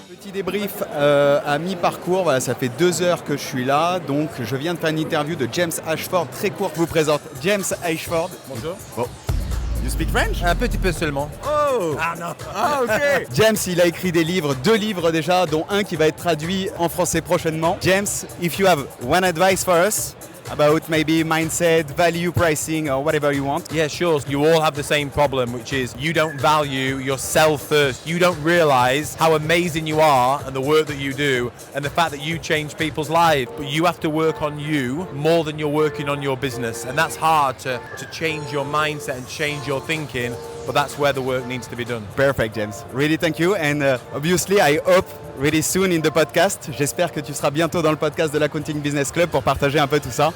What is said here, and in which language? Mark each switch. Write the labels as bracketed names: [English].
[French] Débrief à mi-parcours, voilà, ça fait 2 heures que je suis là, donc je viens de faire une interview de James Ashford, très courte, je vous présente James Ashford. Bonjour. [English] Bon. You speak French? [French] Un petit peu seulement. Oh! Ah non. Ah ok. James, il a écrit des livres, 2 livres déjà, dont un qui va être traduit en français prochainement. [English] James, if you have one advice for us about maybe mindset, value pricing or whatever you want. Yeah, sure. You all have the same problem, which is you don't value yourself first. You don't realize how amazing you are and the work that you do and the fact that you change people's lives. But you have to work on you more than you're working on your business. And that's hard to change your mindset and change your thinking, but that's where the work needs to be done. Perfect, James. Really thank you. And obviously, I hope really soon in the podcast. [French] J'espère que tu seras bientôt dans le podcast de l'Accounting Business Club pour partager un peu tout ça.